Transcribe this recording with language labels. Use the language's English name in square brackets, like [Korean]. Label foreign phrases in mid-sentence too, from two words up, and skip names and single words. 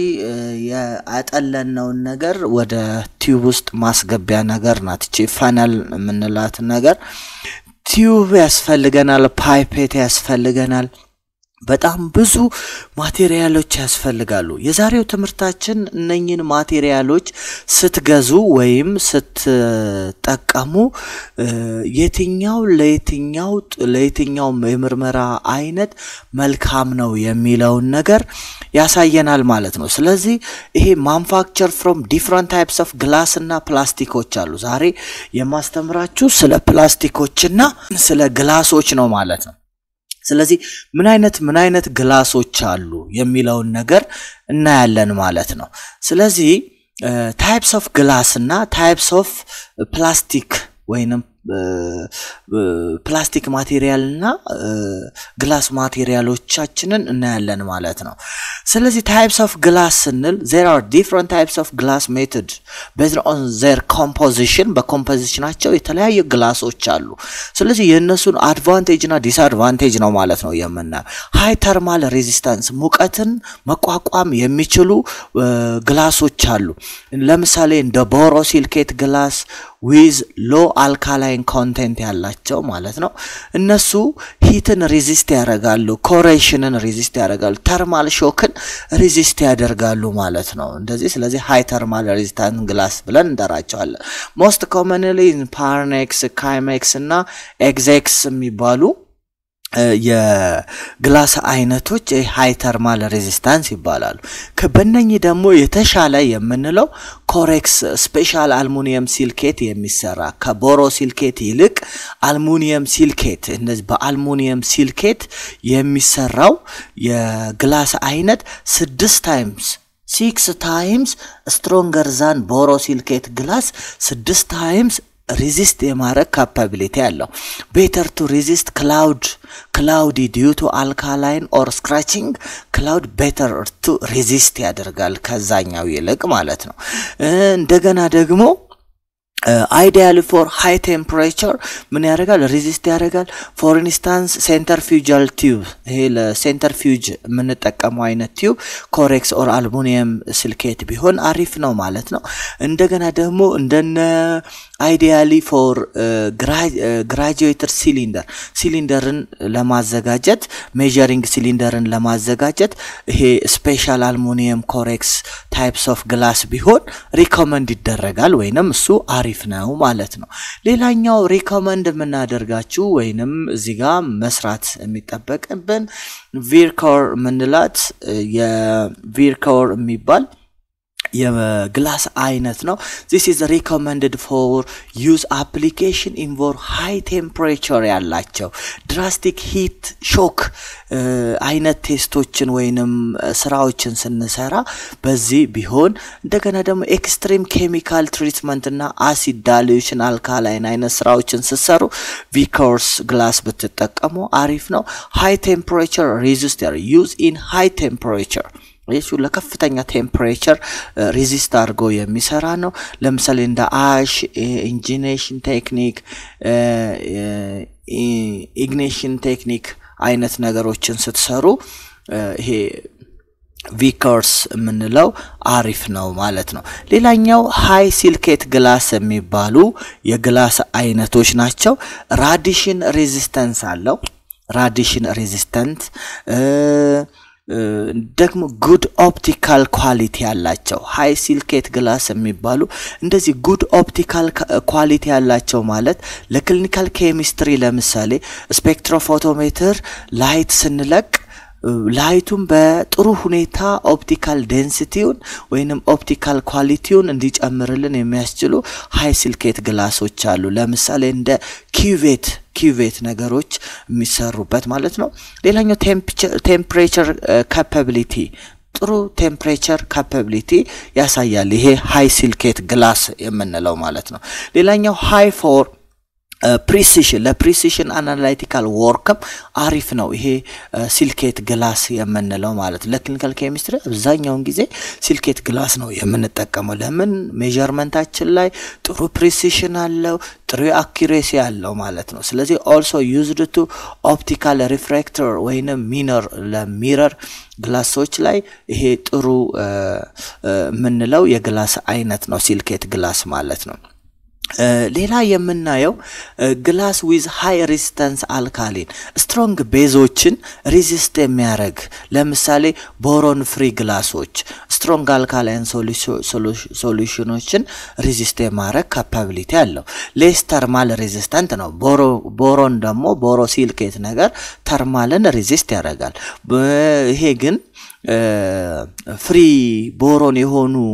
[Amharic] ያጠለነው ነገር ወደ ቲዩብ ውስጥ ማስገቢያ ነገር ናት እቺ ፈነል የምንላት ነገር ቲዩብ ያስፈልገናል ፓይፔት ያስፈልገናል በጣም ብዙ ማቴሪያሎች ያስፈልጋሉ የዛሬው ትምህርታችን እነኚህን ማቴሪያሎች ስትገዙ ወይም ስትጠቀሙ የትኛው ለየትኛው የምርመራ አይነት መልካም ነው የሚለው ነገር ያሳየናል ማለት ነው ስለዚህ ይሄ [English] manufacture from different types of glass [Amharic] እና ፕላስቲኮች አሉ ዛሬ የማስተምራችሁ ስለ ፕላስቲኮችና ስለ ግላሶች ነው ማለት ነው ስለዚህ ምን አይነት ግላሶች አሉ የሚለው ነገር እናያለን ማለት ነው ስለዚህ [English] types of glass [Amharic] እና [English] types of plastic [Amharic] ወይንም [English] plastic material [Amharic] እና ግላስ ማቴሪያሎቻችንን እናያለን ማለት ነው ስለዚህ [English] types of glass ስንል there are different types of glass method based on their composition [Amharic] በኮምፖዚሽናቸው የተለያየ ግላሶች አሉ ስለዚህ የነሱን አድቫንቴጅ እና ዲስአድቫንቴጅ ነው ማለት ነው የምናየው [English] high thermal resistance [Amharic] ሙቀትን መቋቋም የሚችሉ ግላሶች አሉ ለምሳሌ እንደ [English] borosilicate glass with low alkaline content [Amharic] ያላቸው ማለት ነው እነሱ ሂትን ሬዚስት ያደርጋሉ ኮሬሽንን ሬዚስት ያደርጋሉ ተርማል ሾክን ሬዚስት ያደርጋሉ ማለት ነው እንደዚህ ስለዚህ [English] high thermal resistant glass [Amharic] ብለን እንጠራቸዋለን [English] most commonly in Parnex Chimex [Amharic] እና Exex የሚባሉ የግላስ አይነቶች [English] high thermal resistance [Amharic] ይባላሉ ከበእነኚህ ደግሞ የተሻለ የምንለው ኮሬክስ [English] special aluminium silicate [Amharic] የሚሰራ ከቦሮሲሊኬት ይልቅ [English] aluminium silicate [Amharic] እነዚህ በአልሙኒየም ሲሊኬት የሚሰራው የግላስ አይነት [English] 6 times stronger than borosilicate glass 6 times resist [Amharic] የማረግ capability ያለው [English] better to resist cloudy due to alkaline or scratching cloud better to resist [Amharic] ያደርጋል ከዛኛው ይልቅ ማለት ነው እንደገና ደግሞ [English] ideally for high temperature [Amharic] ምን ያደርጋል resist ያደርጋል [English] for instance centrifugal tube [Amharic] ይሄ ለሴንትሪፊዩጅ የምንጠቀመው አይነት ቲዩብ ኮሬክስ [English] or aluminum silicate [Amharic] ቢሆን አሪፍ ነው ማለት ነው እንደገና ደግሞ እንደነ [English] ideally for graduator [Amharic] ሲሊንደርን ለማዘጋጀት measuring ሲሊንደርን ለማዘጋጀት ይሄ [English] special aluminium [Amharic] ኮሬክስ [English] types of glass [Amharic] ቢሆን recommend ይደረጋል ወይንም እሱ አሪፍ ነው ማለት ነው ሌላኛው ሪኮመንድ የምናደርጋችሁ ወይንም እዚህ ጋር መስራት የሚጠበቅብን ቪርኮር ምንላት የቪርኮር የሚባል የግላስ አይነት ነው [English] this is recommended for use application involve high temperature ያላቸው drastic heat [Amharic] shock አይነት ቴስቶችን ወይንም ስራዎችን ስንሰራ በዚህ ቢሆን እንደገና ደግሞ [English] extreme chemical treatment [Amharic] እና [English] acid dilution alkaline [Amharic] አይነት ስራዎችን ሲሰሩ [English] Vickers glass [Amharic] ብትጠቀሙ አሪፍ ነው [English] high temperature resistor use in high temperature [Amharic] ይሄ ለከፍተኛ ቴምፕሬቸር ሬዚስት አድርጎ የሚሰራ ነው ለምሳሌ እንደ አሽ ኢንጂኔሽን ቴክኒክ [English] ignition technique [Amharic] አይነት ነገሮችን ስትሰሩ ይሄ ቪከርስ ምንለው አሪፍ ነው ማለት ነው ሌላኛው [English] high silicate glass [Amharic] የሚባሉ የግላስ አይነቶች ናቸው [English] radiation resistance [Amharic] አለው [English] radiation resistant [Amharic] ደግሞ [English] good optical quality [Amharic] ያላቸው [English] high silicate glass [Amharic] የሚባሉ እንደዚህ [English] good optical quality [Amharic] ያላቸው ማለት ለክሊኒካል ኬሚስትሪ ለምሳሌ ስፔክትሮፎቶሜትር ላይት ስንለቅ ላይቱን በጥሩ ሁኔታ ኦፕቲካል ዴንሲቲውን ወይንም ኦፕቲካል ኳሊቲውን እንዲጨምርልን የሚያስችሉ ሃይ ሲልኬት ግላሶች አሉ ለምሳሌ እንደ ኪዩቬት ነገሮች የሚሰሩበት ማለት ነው ሌላኛው [English] temperature capability [Amharic] ጥሩ [English] temperature capability [Amharic] ያሳያል ይሄ [English] high silicate glass [Amharic] የምንለው ማለት ነው ሌላኛው [English] high for precision [Amharic] ለprecision [English] analytical work [Amharic] አሪፍ ነው ይሄ [English] silicate glass [Amharic] የምንለው ማለት ለክሊኒካል ኬሚስትሪ አብዛኛውን ጊዜ [English] silicate glass [Amharic] ነው የምንጠቀመው ለምን ሜዠርመንታችን ላይ ጥሩ precision አለው ጥሩ accuracy አለው ማለት ነው ስለዚህ [English] also used to optical refractor [Amharic] ወይንም ሚረር ግላሶች ላይ ይሄ ጥሩ ምንለው የግላስ አይነት ነው [English] silicate glass [Amharic] ማለት ነው ሌላ የምናየው ግላስ [English] with high resistance alkaline strong [Amharic] ቤዞችን ሬዚስት የሚያደርግ ለምሳሌ [English] boron free [Amharic] ግላሶች [English] strong alkaline [Amharic] solutionዎችን ሬዚስት የማድረግ ካፓቢሊቲ አለው [English] less thermal resistant [Amharic] ነው ቦሮን ደግሞ ቦሮሲልኬት ነገር ተርማልን ሬዚስት ያደርጋል ይሄ ግን [English] free boron [Amharic] የሆኑ